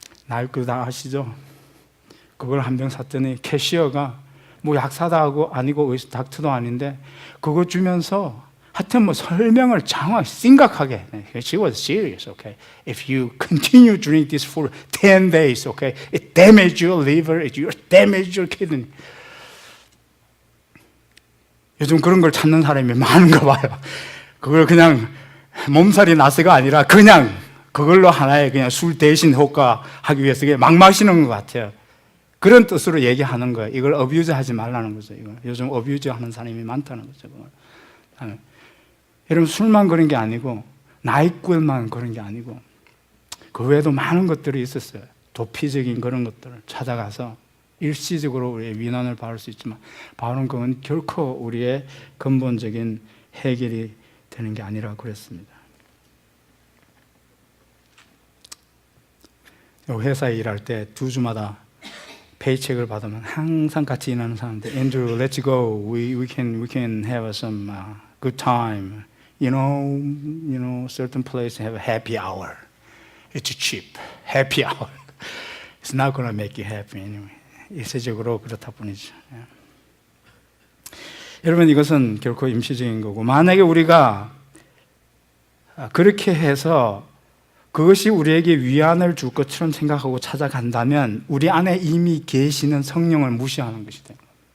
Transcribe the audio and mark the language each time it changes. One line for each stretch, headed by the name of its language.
Korean: 나이 다 아시죠? 그걸 한 병 샀더니 캐시어가 뭐 약사도 아니고 닥터도 아닌데 그거 주면서 하여튼 뭐 설명을 정확히 심각하게.
English: She was serious, okay? If you continue drink this for 10 days, okay? It damage your liver, it damage your kidney.
Korean: 요즘 그런 걸 찾는 사람이 많은가 봐요. 그걸 그냥 몸살이 나서가 아니라 그냥 그걸로 하나의 그냥 술 대신 효과하기 위해서 막 마시는 것 같아요. 그런 뜻으로 얘기하는 거예요. 이걸 어뷰즈 하지 말라는 거죠. 이걸. 요즘 어뷰즈 하는 사람이 많다는 거죠. 그걸. 여러분, 술만 그런 게 아니고 나이꾼만 그런 게 아니고 그 외에도 많은 것들이 있었어요. 도피적인 그런 것들을 찾아가서 일시적으로 우리의 위난을 받을 수 있지만 바울은 그건 결코 우리의 근본적인 해결이 되는 게 아니라고 그랬습니다. 회사에 일할 때 두 주마다 페이첵을 받으면 항상 같이 일하는 사람들, Andrew,
English: let's go. We can have some good time. You know, certain places have a happy hour. It's cheap. Happy hour. It's not going to make you happy anyway.
Korean: 일시적으로 그렇다 뿐이죠. 여러분, 이것은 결코 임시적인 거고, 만약에 우리가 그렇게 해서 그것이 우리에게 위안을 줄 것처럼 생각하고 찾아간다면 우리 안에 이미 계시는 성령을 무시하는 것이 됩니다.